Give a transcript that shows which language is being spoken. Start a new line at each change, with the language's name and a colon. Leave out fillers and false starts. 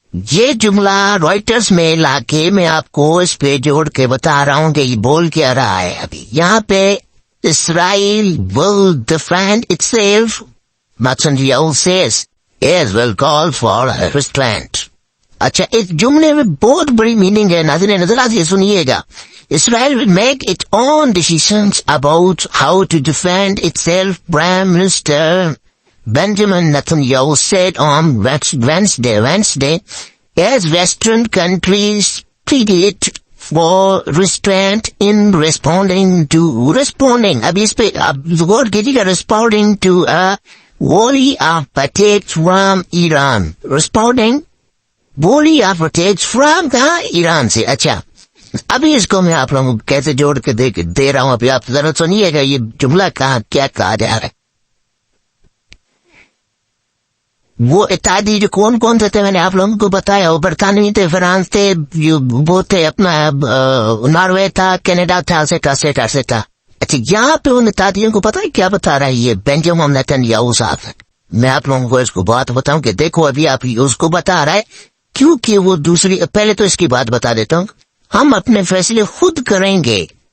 Urdu: یہ جملہ رائٹرز میں لا کے میں آپ کو اس پہ جوڑ کے بتا رہا ہوں کہ یہ بول کیا رہا ہے۔ ابھی یہاں پہ اسرائیل
English: will defend itself Netanyahu says as will call for restraint.
Urdu: اچھا، اس جملے میں بہت بڑی میننگ ہے، ناظرین نظرات یہ سنیے گا۔
English: Israel will make its own decisions about how to defend itself, Prime Minister Benjamin Netanyahu said on Wednesday, as Western countries pleaded for restraint in responding.
Urdu: اب اس پہ غور کیجیے گا،
English: responding to a volley of attacks from Iran. Responding volley of attacks from
Urdu: کہاں؟ ایران سے۔ اچھا، ابھی اس کو میں آپ لوگوں کو کیسے جوڑ کے دے رہا ہوں، ابھی آپ ذرا سنیے گا یہ جملہ کیا کہا جا رہا ہے۔ وہ اتحادی جو کون سے تھے میں نے آپ لوگوں کو بتایا، وہ برطانوی تھے، فرانس تھے، وہ تھے اپنا ناروے تھا، کینیڈا تھا، ایسا۔ اچھا، یہاں پہ ان اتحادیوں کو پتا ہے کیا بتا رہا ہے یہ بینجامن نیتنیاہو صاحب؟ میں آپ لوگوں کو اس کو بات بتاؤں کہ دیکھو ابھی آپ اس کو بتا رہا ہے کیونکہ وہ پہلے تو اس کی بات بتا دیتا ہوں، ہم اپنے فیصلے خود کریں گے۔